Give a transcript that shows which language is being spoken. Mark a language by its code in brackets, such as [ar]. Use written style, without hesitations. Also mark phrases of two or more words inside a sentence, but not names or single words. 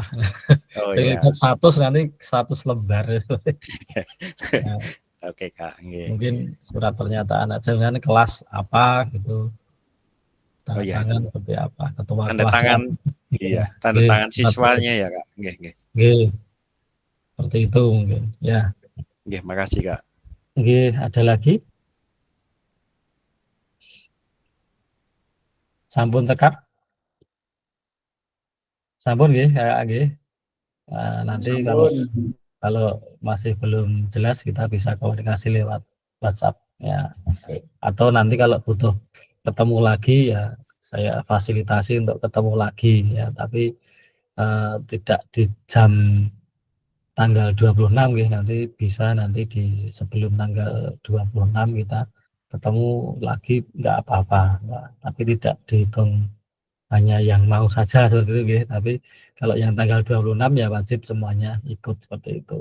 [id] Terlibat nanti 100 lembar. Nah, Oke Kak. Mungkin surat pernyataan aja misalnya kelas apa gitu. Tanda tangan seperti apa, ketua tanda kelas tangan Iya, tanda Nggih, tangan siswanya ya, Kak. Nggih, nggih. Nggih. Seperti itu mungkin, ya. Nggih, makasih, Kak. Nggih, ada lagi? [ban] Sampun tekap? Sampun nggih, Kak nggih. [id] Nanti kalau masih belum jelas kita bisa komunikasi lewat WhatsApp ya. Atau nanti kalau butuh ketemu lagi ya saya fasilitasi untuk ketemu lagi ya, tapi tidak di jam tanggal 26 ya, nanti bisa nanti di sebelum tanggal 26 kita ketemu lagi nggak apa-apa, tapi tidak dihitung hanya yang mau saja seperti itu ya, tapi kalau yang tanggal 26 ya wajib semuanya ikut seperti itu.